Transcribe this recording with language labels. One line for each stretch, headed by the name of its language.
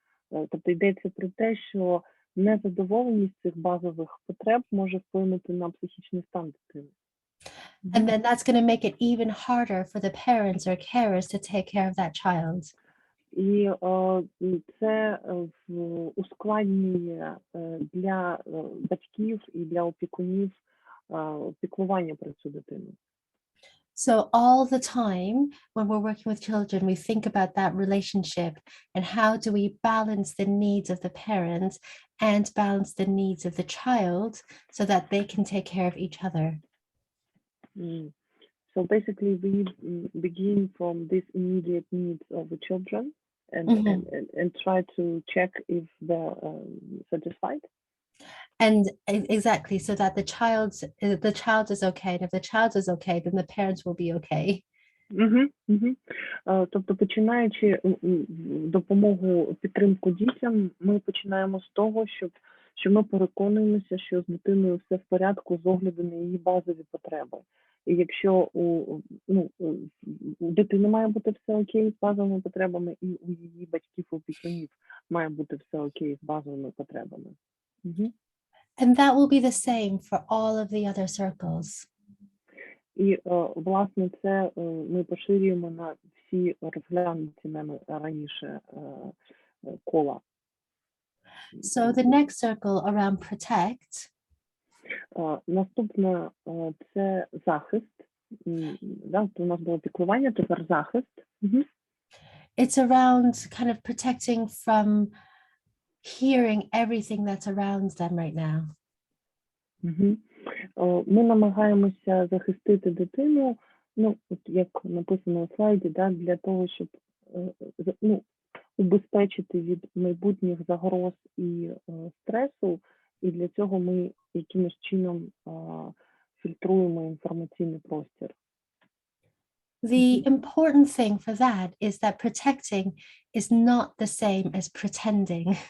Ukrainian: Тобто йдеться про те, що незадоволеність цих базових потреб може вплинути на психічний стан дитини.
English: And then that's going to make it even harder for the parents or carers to take care of that child.
Ukrainian: І це ускладнює для батьків і для опікунів піклування про цю дитину.
English: So all the time when we're working with children, we think about that relationship and how do we balance the needs of the parents and balance the needs of the child so that they can take care of each other. So basically we begin from these immediate needs of the children and try to check if they're satisfied. And exactly, so that the child is okay, and if the child is okay, then the parents will be okay.
Ukrainian: Тобто, починаючи допомогу, підтримку дітям, ми починаємо з того, що ми переконуємося, що з дитиною все в порядку з огляду на її базові потреби. І якщо у дитини має бути все окей з базовими потребами, і у її батьків, опікунів має бути все окей з базовими потребами.
English: And that will be the same for all of the other circles.
Ukrainian: І, власне, це ми поширюємо на всі розглянуті нами раніше кола.
English: So the next circle around protect.
Ukrainian: Наступне – це захист. У нас було піклування, тепер захист.
English: It's around kind of protecting from hearing everything that's around them right now.
Ukrainian: Ми намагаємося захистити дитину, от як написано у слайді, для того, щоб убезпечити від майбутніх загроз і стресу, і для цього ми якимось чином фільтруємо інформаційний простір.
English: The important thing for that is that protecting is not the same as pretending.